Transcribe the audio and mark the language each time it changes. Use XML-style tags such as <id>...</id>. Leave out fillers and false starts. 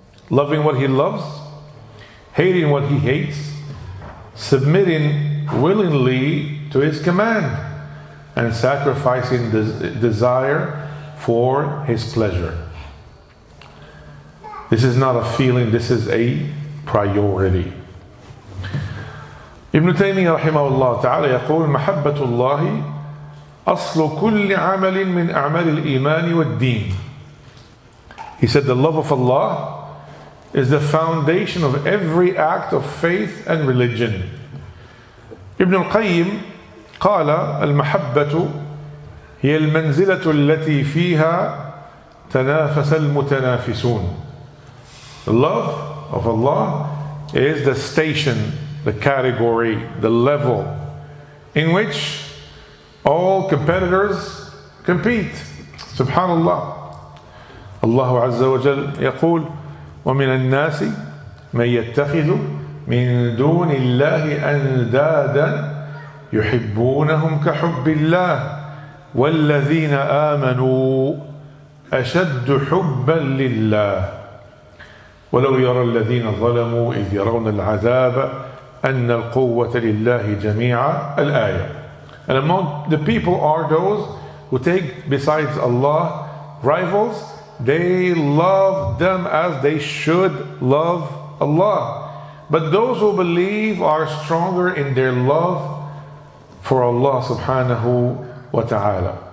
<en>Loving what He loves, hating what He hates, submitting willingly to His command, and sacrificing desire for His pleasure. This is not a feeling, this is a priority.</en> <ar>ابن تيمية رحمه الله تعالى يقول محبة الله أصل كل عمل من أعمال الإيمان والدين.</ar> <en>He said the love of Allah is the foundation of every act of faith and religion.</en> <ar>ابن القيم قال المحبة هي المنزلة التي فيها تنافس المتنافسون.</ar> <en>The love of Allah is the station, the category, the level in which all competitors compete. Subhanallah.</en> <ar>Allah Azza wa Jal يقول ومن الناس من يتخذ من دون الله أندادا يحبونهم كحب الله والذين آمنوا أشد حبا لله ولو يرى الذين ظلموا إذ يرون العذاب أن القوة لله جميعا الآية.</ar> <en>And among the people are those who take besides Allah rivals. They love them as they should love Allah. But those who believe are stronger in their love for Allah subhanahu wa ta'ala.</en>